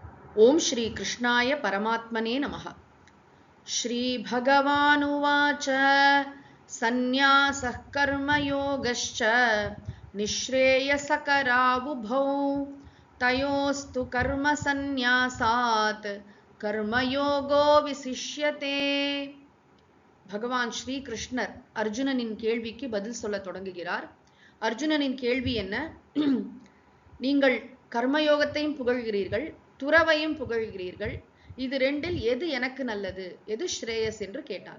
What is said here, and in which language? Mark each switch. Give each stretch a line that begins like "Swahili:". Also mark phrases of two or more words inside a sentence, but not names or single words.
Sanskrit: ओम श्री कृष्णाय परमात्मने नमः। श्री भगवानुवाच सन्न्यासः कर्मयोगश्च निःश्रेयसकरावुभौ तयोस्तु कर्मसन्न्यासात् कर्मयोगो विशिष्यते।
Tamil: பகவான் ஸ்ரீ கிருஷ்ணர் அர்ஜுனனின் கேள்விக்கு பதில் சொல்ல தொடங்குகிறார். அர்ஜுனனின் கேள்வி என்ன? நீங்கள் கர்மயோகத்தையும் புகழ்கிறீர்கள், துறவையும் புகழ்கிறீர்கள். இது ரெண்டில் எது எனக்கு நல்லது, எது ஸ்ரேயஸ் என்று கேட்டார்.